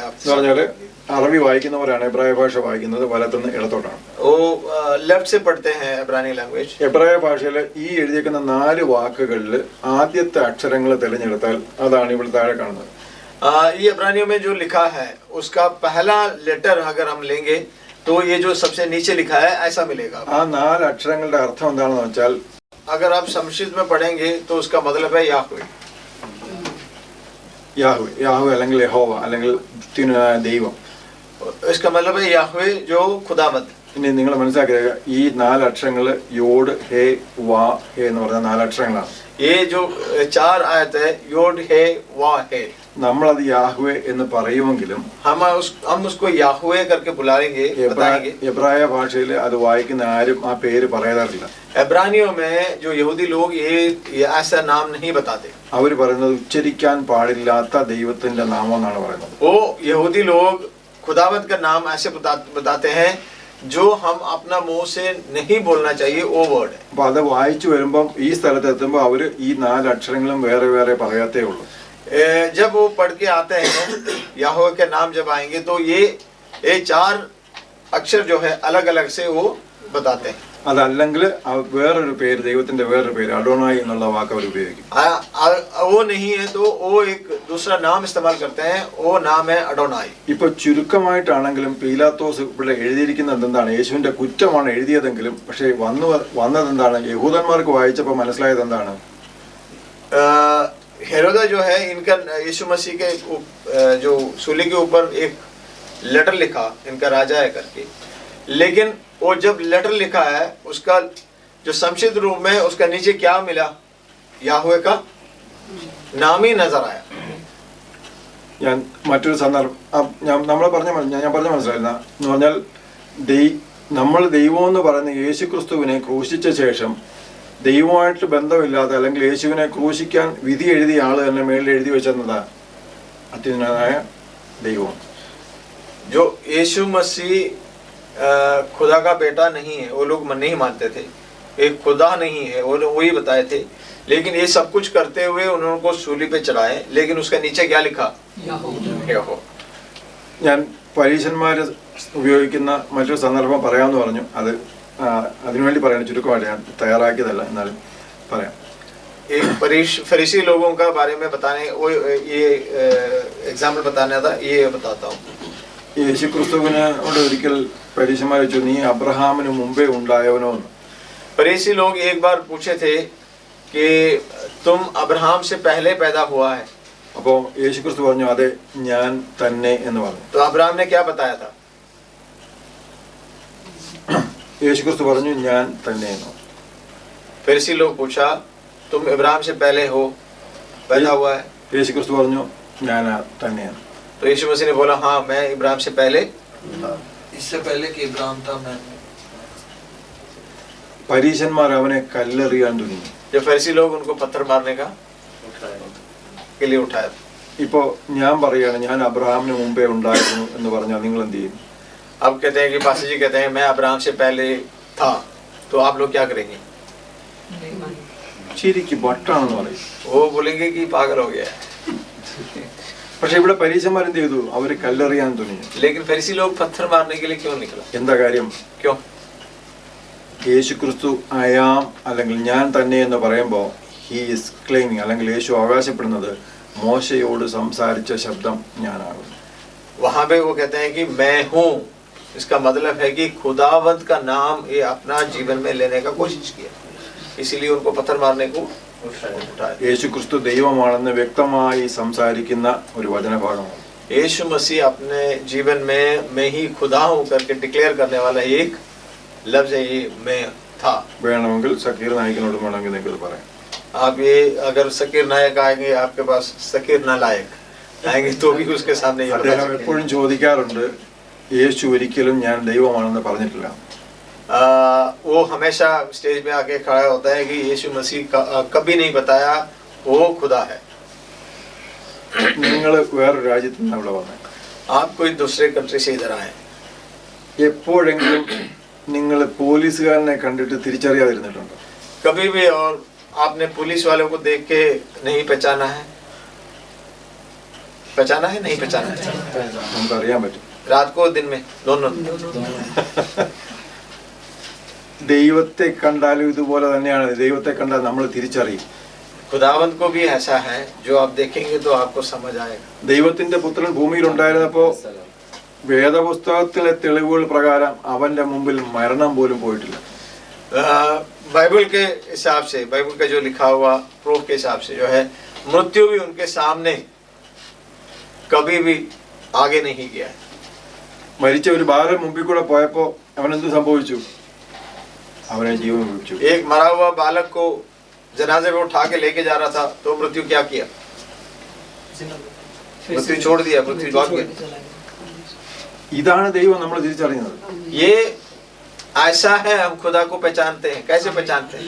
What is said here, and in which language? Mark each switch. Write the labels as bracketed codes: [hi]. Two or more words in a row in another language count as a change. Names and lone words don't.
[ml] എന്ന് പറഞ്ഞാല് അറബി വായിക്കുന്നവരാണ് എബ്രായ ഭാഷ വായിക്കുന്നത് വലത്തുനിന്ന് ഇടത്തോട്ടാണ്. [hi] वो लेफ्ट से पढ़ते हैं इब्रानी लैंग्वेज. [ml] എബ്രായ ഭാഷയിൽ ഈ എഴുതിയിരിക്കുന്ന 4 വാക്കുകളിൽ ആദ്യത്തെ അക്ഷരങ്ങൾ തിരഞ്ഞെടുത്താൽ അതാണ് ഇവിടെ താഴെ കാണുന്നത്. [hi] ये इब्रानियों में जो लिखा है उसका पहला लेटर अगर हम लेंगे तो ये जो सबसे नीचे लिखा है ऐसा मिलेगा. [ml] ആ 4 അക്ഷരങ്ങളുടെ അർത്ഥം എന്താണെന്ന് വെച്ചാൽ, [hi] अगर आप संस्कृत में पढ़ेंगे तो उसका मतलब है याहवे. [ml] യാഹ്വേ അല്ലെങ്കിൽ യഹോവ അല്ലെങ്കിൽ ദൈവം. [hi] इसका मतलब है याहवे जो खुदावंद. [ml] ഇനി നിങ്ങൾ മനസ്സിലാക്കുക, ഈ 4 അക്ഷരങ്ങൾ യോഡ് ഹേ വാ ഹേ എന്ന് പറഞ്ഞ 4 അക്ഷരങ്ങളാണ്. [hi] ये जो 4 आयत है योड है वा है. [ml] നമ്മളത് യാഹ്വേ എന്ന് പറയുമെങ്കിലും [hi] हम उसको याहवे करके बुलाएंगे, बताएंगे. [ml] എബ്രായ ഭാഷയിൽ അത് വായിക്കുന്ന ആരും ആ പേര് പറയാറില്ല. [hi] इब्रानियों में जो यहूदी लोग ये ऐसा नाम नहीं बताते. [ml] അവർ പറയുന്നത് ഉച്ചരിക്കാൻ പാടില്ലാത്ത ദൈവത്തിന്റെ നാമം എന്നാണ് പറയുന്നത്. [hi] वो यहूदी लोग खुदावंद का नाम ऐसे बताते हैं जो हम अपना मुंह से नहीं बोलना चाहिए, वो वर्ड है. [ml] അപ്പൊ അത് വായിച്ചു വരുമ്പം ഈ സ്ഥലത്ത് എത്തുമ്പോൾ അവര് ഈ 4 അക്ഷരങ്ങളും വേറെ വേറെ പറയാത്തേ ഉള്ളൂ. [hi] जब वो पढ़ के आते हैं याहवे के नाम जब आएंगे तो ये 4 अक्षर जो है अलग अलग से वो बताते हैं. [ml] അതല്ലെങ്കിൽ വേറൊരു പേര്, ദൈവത്തിന്റെ വേറൊരു പേര് അഡോണായി എന്നുള്ള വാക്ക് അവർ ഉപയോഗിക്കും. [hi] वो नहीं है तो वो एक दूसरा नाम इस्तेमाल करते हैं, वो नाम है अडोनाई. [ml] ഇപ്പൊ ചുരുക്കമായിട്ടാണെങ്കിലും പീലാത്തോസ് ഇവിടെ എഴുതിയിരിക്കുന്നത് എന്താണ്, യേശുവിന്റെ കുറ്റമാണ് എഴുതിയതെങ്കിലും പക്ഷെ വന്നത് എന്താണ്, യഹൂദന്മാർക്ക് വായിച്ചപ്പോൾ മനസ്സിലായത് എന്താണ്, [hi] हेरोदा जो है इनका यीशु मसीह के जो सूली के ऊपर एक लेटर लिखा इनका राजा है करके, लेकिन वो जब लेटर लिखा है उसका जो संक्षिप्त रूप में उसका नीचे क्या मिला, याहवे का नाम ही नजर आया. [ml] ഞാൻ മറ്റൊരു സന്ദർഭം ഞാൻ പറഞ്ഞ മനസ്സിലായിരുന്ന എന്ന് പറഞ്ഞാൽ നമ്മൾ ദൈവം എന്ന് പറയുന്ന യേശു ക്രിസ്തുവിനെ ക്രൂശിച്ച ശേഷം ദൈവമായിട്ട് ബന്ധമില്ലാതെ അല്ലെങ്കിൽ യേശുവിനെ ക്രൂശിക്കാൻ വിധി എഴുതിയ ആള് തന്നെ മേളിൽ എഴുതി വെച്ചെന്നതാ അത്യുന്നതനായ ദൈവം. [hi] जो यीशु मसीह खुदा का बेटा नहीं है, वो लोग नहीं मानते थे, एक खुदा नहीं है, वो वही बताए थे. लेकिन ये सब कुछ करते हुए उन्होंने को सूली पे चढ़ाए, लेकिन उसका नीचे क्या लिखा, यहोवा. [ml] ഞാൻ പരീശന്മാര് ഉപയോഗിക്കുന്ന മറ്റൊരു സന്ദർഭം പറയാമെന്ന് പറഞ്ഞു. അതിനുവേണ്ടി പറയണം, ചുരുക്കമായിട്ട് ഞാൻ തയ്യാറാക്കിയതല്ല, എന്നാലും പറയാം. [hi] एक फरीसी लोगों का बारे में बताने, वो ये एग्जाम्पल बताना था, ये बताता हूँ. [ml] യേശു ക്രിസ്തുവിനോട് ഒരിക്കൽ പരീശന്മാർ ചോദിച്ചു, നീ അബ്രഹാമിന് മുമ്പേ ഉണ്ടായവനോ എന്ന്. [hi] फरीसी लोग एक बार पूछे थे कि तुम अब्राहम से पहले पैदा हुआ है। [ml] അപ്പോൾ യേശുക്രിസ്തു പറഞ്ഞു അതെ ഞാൻ തന്നെ എന്ന് പറഞ്ഞു. [hi] तो अब्राहम ने क्या बताया था? [ml] യേശുക്രിസ്തു പറഞ്ഞു ഞാൻ തന്നെ എന്ന്. [hi] फरीसी लोग पूछा तुम अब्राहम से पहले हो, पैदा हुआ है? [ml] യേശുക്രിസ്തു പറഞ്ഞു ഞാൻ തന്നെയാണ്. [hi] तो यीशु मसीह ने बोला हाँ मैं इब्राहिम से पहले, इससे पहले कि इब्राहिम था मैं हूँ। [ml] പരീശന്മാർ അവനെ കല്ലെറിയാൻ തുടങ്ങി. [hi] जब फरीसी लोग उनको पत्थर मारने का के लिए उठाया, [ml] ഇപ്പോൾ ഞാൻ പറയുകയാണ് ഞാൻ അബ്രഹാമിന് മുമ്പേ ഉണ്ടായിരുന്നു എന്ന് പറഞ്ഞാൽ നിങ്ങൾ എന്ത് ചെയ്യും? [hi] अब कहते हैं कि पास्टर जी कहते हैं मैं अब्राहम से पहले था, तो आप लोग क्या करेंगे? [ml] ശരിക്ക് വട്ടാണെന്ന് പറയും. [hi] वो बोलेंगे कि पागल हो गया है। [ml] പക്ഷെ ഇവിടെ പരീശന്മാർ എന്ത് ചെയ്തു? അവര് കല്ലെറിയാൻ തുടങ്ങി. [hi] लेकिन फरीसी लोग पत्थर मारने के लिए क्यों निकला? [ml] എന്താ കാര്യം? [hi] क्यों? [ml] യേശുക്രിസ്തു [en] I am [ml] അല്ലെങ്കിൽ ഞാൻ തന്നെ എന്ന് പറയുമ്പോൾ [en] he is claiming [ml] അല്ലെങ്കിൽ യേശു അവകാശപ്പെടുന്നത് മോശയോട് സംസാരിച്ച ശബ്ദം ഞാനാകുന്നു. [hi] वहां पे वो कहते हैं कि मैं हूँ, इसका मतलब है कि खुदावंत का नाम ये अपना जीवन में लेने का कोशिश किया, इसीलिए उनको पत्थर मारने को उठाया। [ml] യേശുക്രിസ്തു ദൈവമാണെന്ന് വ്യക്തമായി സംസാരിക്കുന്ന ഒരു വചനഭാഗമാണ്. [hi] यीशु मसीह अपने जीवन में मैं ही खुदा हूँ करके डिक्लेयर करने वाला एक लफ्ज है, ये मैं था। [ml] വേണമെങ്കിൽ സക്കീർ നായിക്കിനോട് വേണമെങ്കിൽ നിങ്ങൾക്ക് പറയാം. [hi] आप ये अगर सकीर नायक आएंगे आपके पास, सकीर नालायक आएंगे तो भी उसके सामने ये बता [ml] അദ്ദേഹം [hi] सकते [ml] എപ്പോഴും ചോദിക്കാറുണ്ട് യേശു ഒരിക്കലും ഞാൻ ദൈവമാണെന്ന് പറഞ്ഞിട്ടില്ല. [hi] वो हमेशा स्टेज में आके खड़ा होता है कि यीशु मसीह कभी नहीं बताया वो खुदा है। [ml] നിങ്ങൾ വേറൊരു രാജ്യത്ത് നിന്ന് ഇവിടെ വന്നത് [hi] आप कोई दूसरे कंट्री से इधर आए, [ml] എപ്പോഴെങ്കിലും നിങ്ങൾ പോലീസുകാരനെ കണ്ടിട്ട് തിരിച്ചറിയാതിരുന്നിട്ടുണ്ടോ? [hi] कभी भी और आपने पुलिस वालों को देख के नहीं पहचाना है? पहचाना है, नहीं पहचाना है? [ml] നമുക്കറിയാൻ പറ്റും. [hi] रात को दिन में दोनों। [ml] ദൈവത്തെ കണ്ടാലും ഇതുപോലെ തന്നെയാണ്. ദൈവത്തെ കണ്ടാൽ നമ്മൾ തിരിച്ചറിയും. [hi] खुदावंत को भी ऐसा है, जो आप देखेंगे तो आपको समझ आएगा। [ml] ദൈവത്തിന്റെ പുത്രൻ ഭൂമിയിൽ ഉണ്ടായിരുന്നപ്പോ വേദപുസ്തകത്തിലെ തെളിവുകൾ പ്രകാരം അവന്റെ മുമ്പിൽ മരണം പോലും പോയിട്ടില്ല. [hi] बाइबल के हिसाब से, बाइबल का जो लिखा हुआ प्रूफ के हिसाब से जो है, मृत्यु भी उनके सामने कभी भी आगे नहीं गया है। [ml] മരിച്ച ഒരു ബാലൻ മുമ്പിൽ കൂടെ പോയപ്പോ അവനെന്ത് സംഭവിച്ചു? അവനെ ജീവൻ വിളിച്ചു. [hi] एक मरा हुआ बालक को जनाजे में उठा के लेके जा रहा था, तो मृत्यु क्या किया? मृत्यु छोड़ दिया, मृत्यु भाग गया। [ml] ഇതാണ് ദൈവം നമ്മൾ തിരിച്ചറിയുന്നത്. [hi] ये ऐसा है, हम खुदा को पहचानते हैं। कैसे पहचानते हैं?